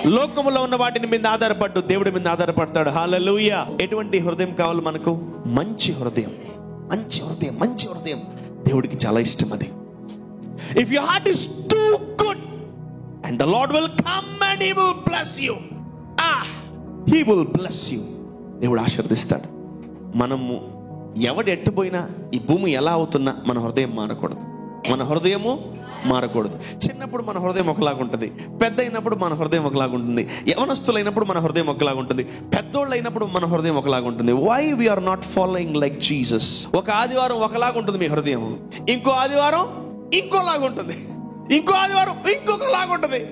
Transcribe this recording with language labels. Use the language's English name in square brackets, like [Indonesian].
[Telugu] లోకములో ఉన్న వాటిని మీద ఆధారపడ్డు దేవుడి మీద ఆధారపడతాడు. హల్లెలూయా. ఎటువంటి హృదయం కావాలి మనకు? మంచి హృదయం. మంచి హృదయం, మంచి హృదయం దేవుడికి చాలా ఇష్టం. [English] అది if your heart is too good and the Lord will come and he will bless you. He will bless you. [Telugu] దేవుడు ఆశీర్వదిస్తాడు. మనము ఎవడు ఎట్టుపోయినా, ఈ భూమి ఎలా అవుతున్నా మన హృదయం మారకూడదు. మన హృదయము మారకూడదు. చిన్నప్పుడు మన హృదయం ఒకలాగా ఉంటుంది, పెద్ద అయినప్పుడు మన హృదయం ఒకలాగా ఉంటుంది, యవనస్తులైనప్పుడు మన హృదయం ఒకలాగా ఉంటుంది, పెద్దోళ్ళు అయినప్పుడు మన హృదయం ఒకలాగా ఉంటుంది. [English] Why we're not following like Jesus? [Telugu] ఒక ఆదివారం ఒకలాగా ఉంటుంది మీ హృదయం, ఇంకో ఆదివారం ఇంకోలాగా ఉంటుంది, ఇంకో ఆదివారం ఇంకొకలాగా ఉంటుంది.